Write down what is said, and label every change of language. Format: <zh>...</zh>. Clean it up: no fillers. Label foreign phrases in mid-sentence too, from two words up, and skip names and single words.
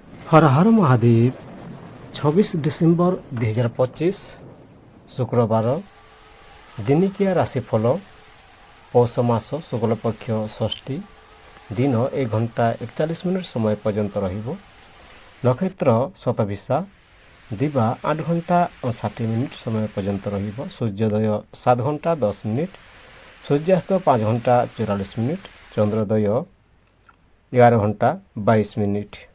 <or>ହର ହର ମହାଦେବ 26 ଡିସେମ୍ବର 2025 ଶୁକ୍ରବାର ଦିନିକିଆ ରାଶିଫଳ ପୌଷ ମାସ ଶୁକ୍ଳପକ୍ଷ ଷଷ୍ଠୀ ଦିନ 1 ଘଣ୍ଟା 41 ମିନିଟ ସମୟ ପର୍ଯ୍ୟନ୍ତ ରହିବ। ନକ୍ଷତ୍ର ଶତଭିଷା ଦିବା 8 ଘଣ୍ଟା 59 ମିନିଟ ସମୟ ପର୍ଯ୍ୟନ୍ତ ରହିବ। ସୂର୍ଯ୍ୟୋଦୟ 7 ଘଣ୍ଟା 10 ମିନିଟ, ସୂର୍ଯ୍ୟାସ୍ତ 5 ଘଣ୍ଟା 44 ମିନିଟ, ଚନ୍ଦ୍ରୋଦୟ 11 ଘଣ୍ଟା 22 ମିନିଟ।</or>